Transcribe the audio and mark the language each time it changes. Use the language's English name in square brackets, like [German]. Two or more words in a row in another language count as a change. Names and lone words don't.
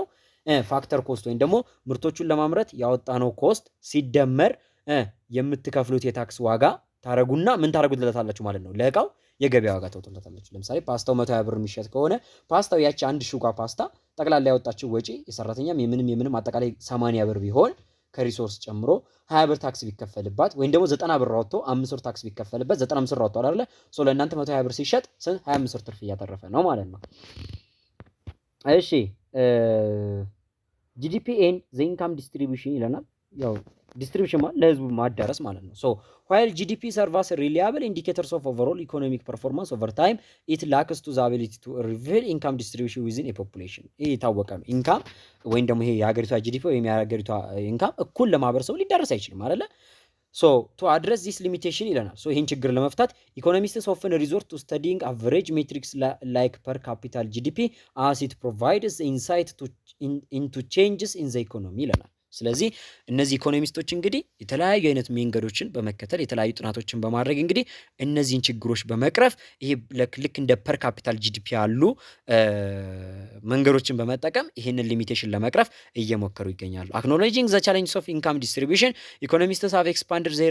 [English] factor cost [Amharic] ወይም ደግሞ ምርቶቹን ለማምረት ያወጣነው ኮስት ሲደመር የምትከፍሉት የታክስ ዋጋ ታረጉና ምን ታረጉልታላችሁ ማለት ነው። ለእቃው የገበያ ዋጋ ተወጥቶለታላችሁ። ለምሳሌ ፓስታው 120 ብር የሚሸጥ ከሆነ ፓስታው ያቺ አንድ ሹጋ ፓስታ ጠቅላላ ያወጣችው ወጪ የሰራተኛም የምንም አጠቃላይ 80 ብር ቢሆን ከሪሶርስ ጨምሮ 20 ብር ታክስ ቢከፈልባት ወይም ደግሞ 90 ብር አወጥቶ 5 ብር ታክስ ቢከፈልበት 95 ብር አወጥቷል አይደለ? ሶ ለእናንተ 120 ብር ሲሸጥ 25 ብር ትርፍ እያተረፈ ነው ማለት ነው። እሺ [English] GDP and the income distribution [Amharic] ይለናል። ያው ዲስትሪቢዩሽን ማለት ለህዝቡ ማዳረስ ማለት ነው። ሶ [English] while GDP serves as reliable indicators of overall economic performance over time, it lacks to the ability to reveal income distribution within a population. [Amharic] ይሄ የታወቀ ነው። ኢንካም ወይም ደግሞ ይሄ የሀገሪቷ ጂዲፒ ወይም የሀገሪቷ ኢንካም እኩል ለማህበረሰቡ ሊዳረስ አይችልም አይደለ? ሶ [English] to address this limitation [Amharic] ይለናል። ሶ ይሄን ችግር ለመፍታት ኢኮኖሚስትስ [English] often resort to studying average metrics like per capita GDP as it provides insight into changes in the economy [Amharic] ይለናል። ስለዚህ እነዚህ ኢኮኖሚስቶች እንግዲህ የተለያዩ አይነት መንገዶችን በመከተል የተለያዩ ጥናቶችን በማድረግ እንግዲህ እነዚህን ችግሮች በመቅረፍ ይሄ ልክ እንደ [English] per capita GDP [Amharic] ያሉ መንገዶችን በመጠቀም ይሄንን ሊሚቴሽን ለመቅረፍ እየሞከሩ ይገኛሉ። [English] acknowledging the challenges of income distribution economists have expanded their